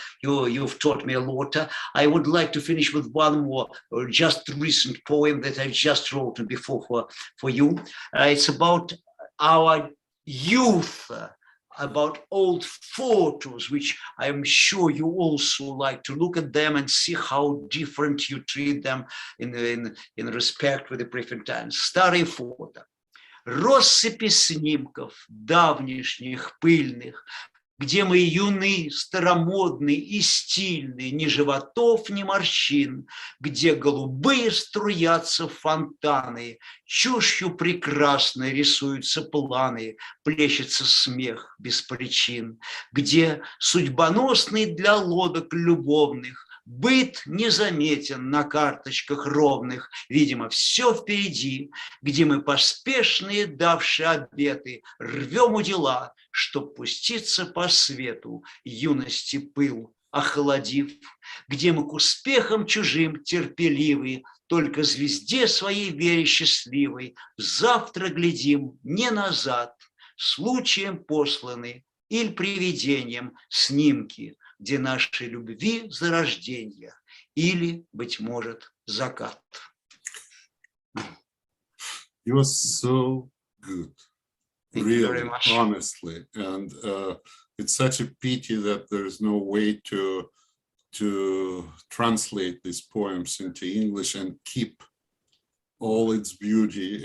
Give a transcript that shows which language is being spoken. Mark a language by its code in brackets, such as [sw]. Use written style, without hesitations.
[en] You've taught me a lot. I would like to finish with one more just recent poem that I just wrote before for you. It's about our youth, about old photos, which I'm sure you also like to look at them and see how different you treat them in respect with the different times. [ru] Старые фото, россыпи снимков давнишних пыльных, где мы юны, старомодны и стильны, ни животов, ни морщин, где голубые струятся фонтаны, чушью прекрасной рисуются планы, плещется смех без причин, где судьбоносный для лодок любовных быт незаметен на карточках ровных, видимо, все впереди, где мы поспешные, давшие обеты, рвем удила, чтоб пуститься по свету, юности пыл охладив, где мы к успехам чужим терпеливы, только звезде своей вере счастливой завтра глядим не назад, случаем посланы или привидением снимки, где нашей любви зарождение или, быть может, закат. [en] You are so good, really, honestly, and it's such a pity that there is no way to translate these poems into English and keep all its beauty.